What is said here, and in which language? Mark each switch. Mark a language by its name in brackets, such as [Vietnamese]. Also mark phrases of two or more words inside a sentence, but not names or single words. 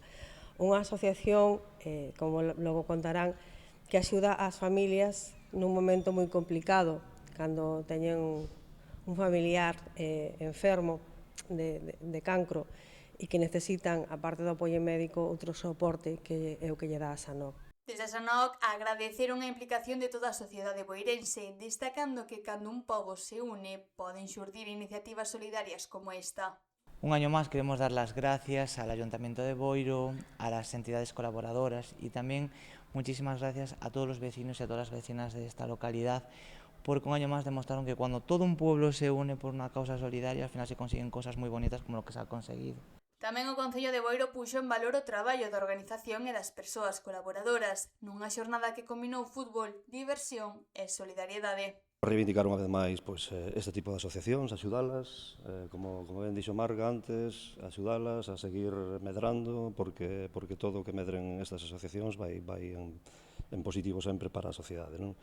[Galician] Unha asociación, como logo contarán, que axuda ás familias nun momento moi complicado, cando teñen un familiar enfermo de cancro e que necesitan, a parte do apoio médico, outro soporte que é o que lle dá a Sanoc. Desde a Sanoc agradeceron a implicación de toda a sociedade boirense, destacando que cando un pobo se une poden xurdir iniciativas solidarias como esta. [Spanish] Un año más queremos dar las gracias al Ayuntamiento de Boiro, a las entidades colaboradoras y también muchísimas gracias a todos los vecinos y a todas las vecinas de esta localidad, porque un año más demostraron que cuando todo un pueblo se une por una causa solidaria, al final se consiguen cosas muy bonitas como lo que se ha conseguido. [Galician] Tamén o Concello de Boiro puxo en valor o traballo da organización e das persoas colaboradoras, nunha xornada que combinou fútbol, diversión e solidariedade. Reivindicar unha vez máis este tipo de asociacións, axudalas, como ben dixo Marga antes, axudalas a seguir medrando, porque todo o que medren estas asociacións vai en positivo sempre para a sociedade, non?